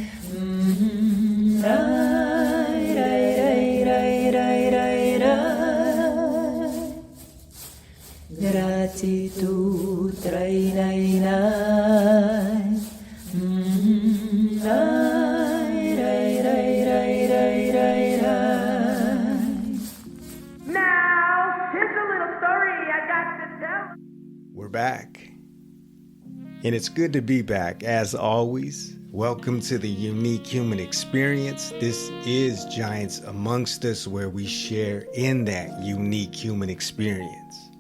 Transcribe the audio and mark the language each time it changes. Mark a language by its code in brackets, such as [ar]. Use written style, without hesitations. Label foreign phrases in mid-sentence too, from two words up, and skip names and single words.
[en] Ray, ray, ray, ray, ray, ray, ray. Gratitud trainay nay. Ray, ray, ray, ray, ray, ray, ray. Now, here's a little story I got to tell. We're back. And it's good to be back, as always. Welcome to the Unique Human Experience. This is Giants Amongst Us, where we share in that unique human experience.